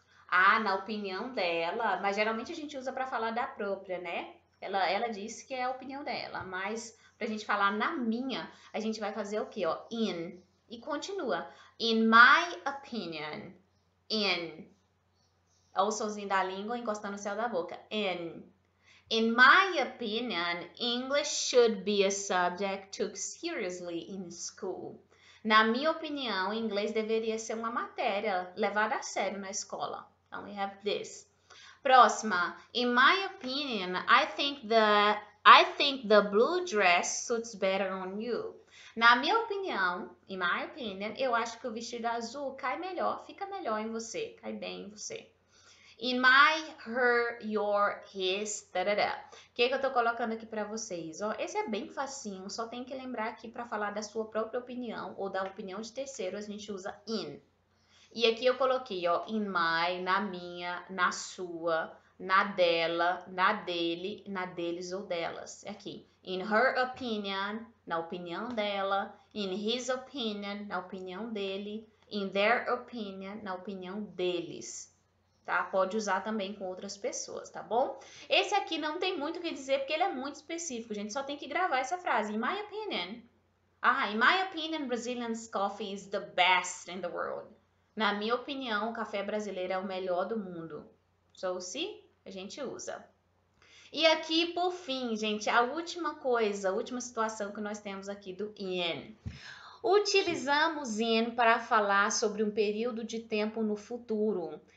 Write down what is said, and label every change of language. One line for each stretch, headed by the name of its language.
Portuguese: Na opinião dela, mas geralmente a gente usa para falar da própria, né? Ela disse que é a opinião dela, mas pra gente falar na minha, a gente vai fazer o quê, ó?
English: In.
Portuguese: E continua.
English: In my opinion. In.
Portuguese: Olha o somzinho da língua encostando no céu da boca.
English: In my opinion, English should be a subject took seriously in school.
Portuguese: Na minha opinião, inglês deveria ser uma matéria levada a sério na escola.
English: Então, we have this.
Portuguese: Próxima.
English: In my opinion, I think the blue dress suits better on you.
Portuguese: Na minha opinião,
English: in my opinion,
Portuguese: eu acho que o vestido azul cai melhor, fica melhor em você, cai bem em você.
English: In my, her, your, his, tarará.
Portuguese: O que eu tô colocando aqui para vocês? Ó, esse é bem facinho, só tem que lembrar aqui para falar da sua própria opinião ou da opinião de terceiro, a gente usa in. E aqui eu coloquei, ó,
English: in my,
Portuguese: na minha, na sua, na dela, na dele, na deles ou delas. Aqui,
English: in her opinion,
Portuguese: na opinião dela,
English: in his opinion,
Portuguese: na opinião dele,
English: in their opinion,
Portuguese: na opinião deles. Tá? Pode usar também com outras pessoas, tá bom? Esse aqui não tem muito o que dizer porque ele é muito específico, gente. Só tem que gravar essa frase.
English: In my opinion. In my opinion, Brazilian coffee is the best in the world.
Portuguese: Na minha opinião, o café brasileiro é o melhor do mundo.
English: So, see?
Portuguese: A gente usa. E aqui, por fim, gente, a última coisa, a última situação que nós temos aqui do in. Utilizamos in para falar sobre um período de tempo no futuro.